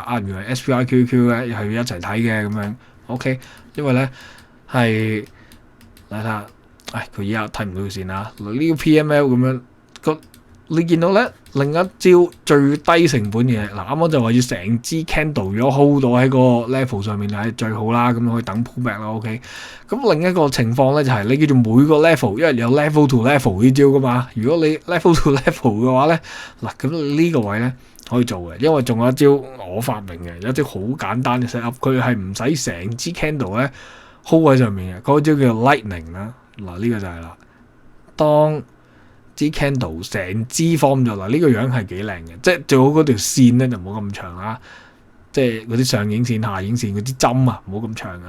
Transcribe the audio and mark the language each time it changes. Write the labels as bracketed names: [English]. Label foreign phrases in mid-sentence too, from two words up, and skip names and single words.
[Cantonese] 原來 SPY QQ 咧係要一齊睇嘅咁樣 OK， 因為咧係睇下，佢依家睇唔到條線啦，呢個 PML 咁樣你見到咧另一招最低成本嘅，啱啱就話要成支 candle 如果 hold 到喺個 level 上面係最好啦，咁可以等 pullback 啦 OK。咁另一個情況咧就係、你叫做每個 level，因為有 [English] level to level [Cantonese] 呢招噶嘛。如果你 [English] level to level [Cantonese] 嘅話咧，咁呢個位咧可以做嘅，因為仲有一招我發明嘅，有一招好簡單嘅 [English] set up， [Cantonese] 佢係唔使成支 candle 咧 hold 喺上面嘅，嗰招叫做 lightning 啦。呢個就係啦，當支 candle 成支 form 咗啦，呢個樣係幾靚嘅，即係最好嗰條線咧就唔好咁長啦，即係嗰啲上影線、下影線嗰啲針啊，唔好咁長啊。